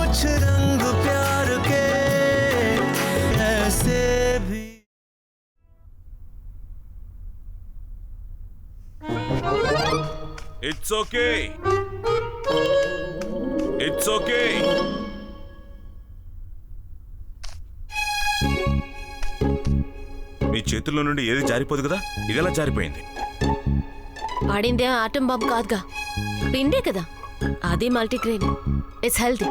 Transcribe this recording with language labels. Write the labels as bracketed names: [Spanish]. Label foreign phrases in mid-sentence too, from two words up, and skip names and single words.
[Hindi] कुछ रंग प्यार के ऐसे भी। [English] It's okay. It's okay. [Telugu] మీ చేతుల్లో నుండి ఏది జారిపోదు కదా, ఇదెలా జారిపోయింది? ఆడిందే [English] atom bomb [Telugu] కాదుగా, పిండే కదా, అది మల్టీగ్రెయిన్. [English] It's healthy.